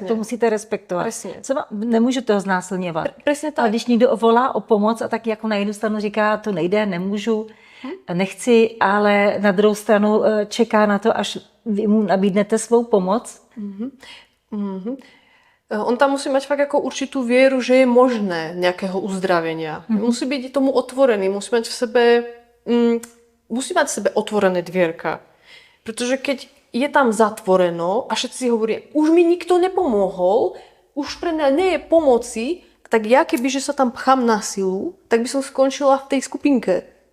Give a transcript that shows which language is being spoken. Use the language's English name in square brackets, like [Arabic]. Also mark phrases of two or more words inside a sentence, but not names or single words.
[Czech] Tak to musíte respektovat. Nemůžu toho znásilňovat. [Slovak] Presne tak. [Czech] Ale když někdo volá o pomoc a tak jako na jednu stranu říká, to nejde, nemůžu, nechci, ale na druhou stranu čeká na to, až vy mu nabídnete svou pomoc. [Slovak] On tam musí mať fakt ako určitú vieru, že je možné nejakého uzdravenia. Musí byť tomu otvorený, musí mať v sebe otvorené dvierka. Pretože keď je tam zatvoreno a všetci si hovoria, už mi nikto nepomohol, už pre mňa nie je pomoci, tak ja kebyže sa tam pchám na silu, tak by som skončila v tej skupinke.